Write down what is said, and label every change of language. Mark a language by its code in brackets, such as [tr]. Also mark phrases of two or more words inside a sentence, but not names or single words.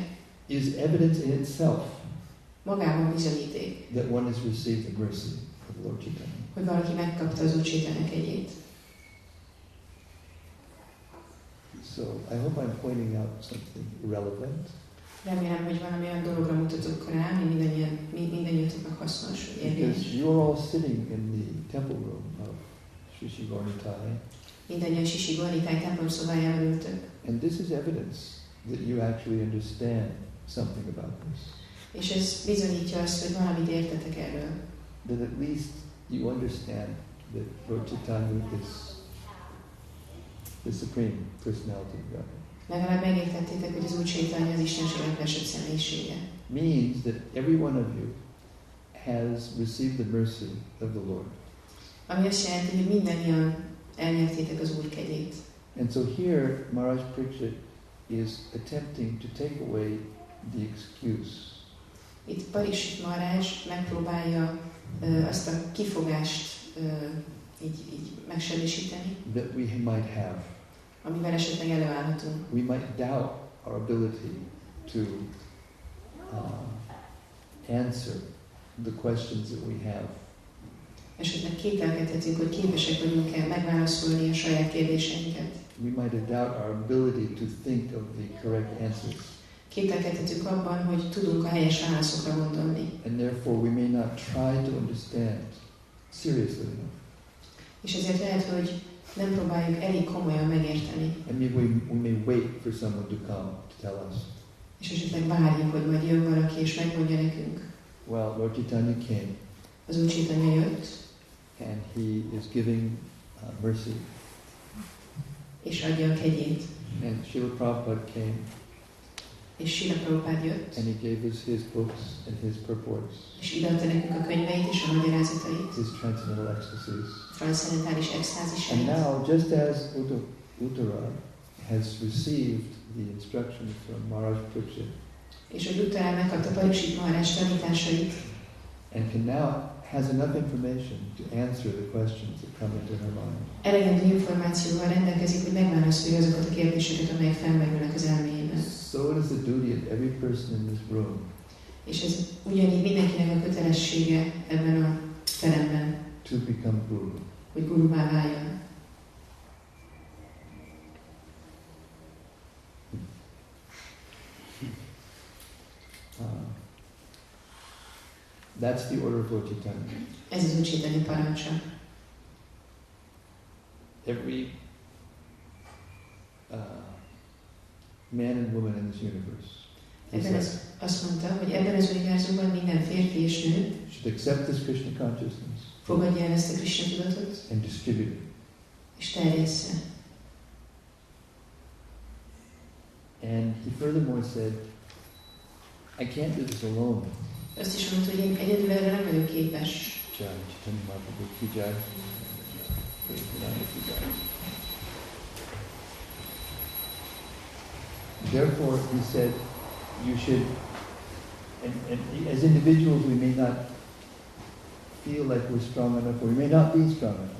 [en] is evidence in itself [hu] magában bizonyíték, [en] that one has received the mercy of Lord Chaitanya. [hu] hogy valaki megkapta az Úr Chaitanya kegyét. [en] So I hope I'm pointing out something relevant. [hu] Remélem, hogy valami olyan dologra mutatok rá, ami mindannyiatoknak hasznos, hogy [en] Because [hu] érvényes. [en] you are all sitting in the temple room of Sri Gaurnitai, [hu] Mindannyian Sisi Gaurnitai templom szobájában ültök. [en] and this is evidence that you actually understand something about this. [hu] És ez bizonyítja azt, hogy valamit értetek erről. [en] That at least you understand that Lord Chaitanya is the Supreme Personality of God. [hu] Legalább megértettétek, hogy az Úr Chaitanya az Istenség legfelsőbb személyisége. [en] Means that every one of you has received the mercy of the Lord. [hu] Ami azt jelenti, hogy mindannyian elnyertétek az Úr kegyét. [en] And so here, Maharaj Parikshit is attempting to take away the excuse. [hu] Itt Parikshit Maharaj megpróbálja azt a kifogást így megsemmisíteni, [en] That we might have. [hu] amivel esetleg előállhatunk. [en] We might doubt our ability to answer the questions that we have. [hu] Esetleg kételkedhetünk, hogy képesek vagyunk-e megválaszolni a saját kérdéseinket. [en] We might doubt our ability to think of the correct answers. [hu] Kételkedhetünk abban, hogy tudunk a helyes válaszokra gondolni. [en] And therefore we may not try to understand seriously enough. [hu] És ezért lehet, hogy nem próbáljuk elég komolyan megérteni. [en] And maybe we may wait for someone to come to tell us. [hu] És esetleg várjuk, hogy majd jön valaki és megmondja nekünk. [en] Well, Lord Chaitanya came. [hu] Az Úr Chaitanya jött. [en] And he is giving mercy. [hu] És adja a kegyét. [en] And Srila Prabhupada came. [hu] És Srila Prabhupada jött. [en] And he gave us his books and his purports. [hu] És ideadta nekünk a könyveit és a magyarázatait. [en] His transcendental ecstasies. [hu] Transzcendentális extázisait. [en] And now, just as Uttara has received the instructions from Maharaj Parikshit, [hu] és hogy Uttara megkapta Parikshit Maharaj tanításait, [en] and has enough information to answer the questions that come into her mind. [hu] Elegendő információval rendelkezik, hogy megválaszolja azokat a kérdéseket, amelyek felmerülnek az elméjében. [en] So it is the duty of every person in this room. [hu] És ez ugyanígy mindenkinek a kötelessége ebben a teremben, [en] To become guru. [hu] hogy guruvá váljon. [en] That's the order of Lord Chaitanya. [hu] Ez az Úr Chaitanya parancsa. [en] Every man and woman in this universe [hu] Azt mondta, hogy ebben az univerzumban minden férfi és nő [en] should accept this Krishna consciousness [hu] fogadja el ezt a Krishna tudatot, [en] and distribute it. [hu] és terjessze. [en] And he furthermore said, I can't do this alone. [hu] Azt is mondta, hogy én egyedül erre nem vagyok képes. [hi] Jai, Chaitanya Mahaprabhu ki jai. Praise ki jai. [en] Therefore, he said, you should, and as individuals we may not feel like we're strong enough, or we may not be strong enough.